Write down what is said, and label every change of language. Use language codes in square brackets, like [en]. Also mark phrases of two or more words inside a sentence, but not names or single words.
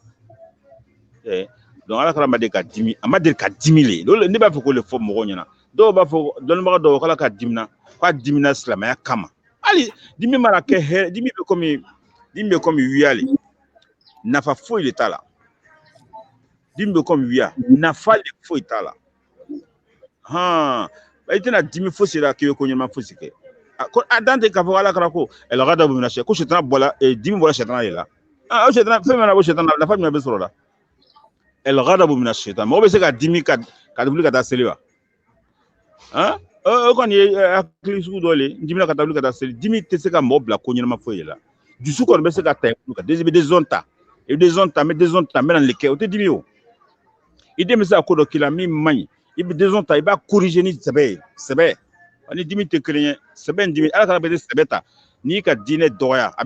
[bm] donc ala kana ma deli ka dimi a ma deli ka dimi le ne b'a fɛ k'o le fɔ mɔgɔw ɲɛna dɔw b'a fɔ dɔnnibaga dɔw k'ala ka dimina k'a dimina silamɛya kama hali dimi mana kɛ hɛrɛ dimi bɛ komi wiya le nafa foyi de t'a la dimi bɛ komi wiya nafa de foyi t'a la i tɛna dimi fosi la k'i bɛ ko ɲɛnama fosi kɛ a dan tɛ k'a fɔ ala kana ko [ar] الغضب من الشيطان [bm] ko sitana bɔla dimi bɔra sitana de la o sitana fɛn min na bɔ sitana nafa jumɛn bɛ sɔrɔ la [ar] الغضب من الشيطان [bm] mɔgɔ bɛ se ka dimi ka wuli ka taa seli wa o kɔni ye hakili sugu dɔ le dimina ka taa wuli ka taa seli dimi tɛ se ka mɔgɔ bila ko ɲɛnama foyi de la dusu kɔni bɛ se ka ta ka desɔn ta i bɛ desɔn ta n bɛ na le kɛ o tɛ dimi o i den bɛ se ka ko dɔ k'i la min man ɲi i bɛ desɔn ta i b'a corriger ni sɛbɛ ye sɛbɛ ani dimi tɛ kelen ye sɛbɛ ni dimi ala kana bɛ sɛbɛ ta n'i ka diinɛ dɔgɔya a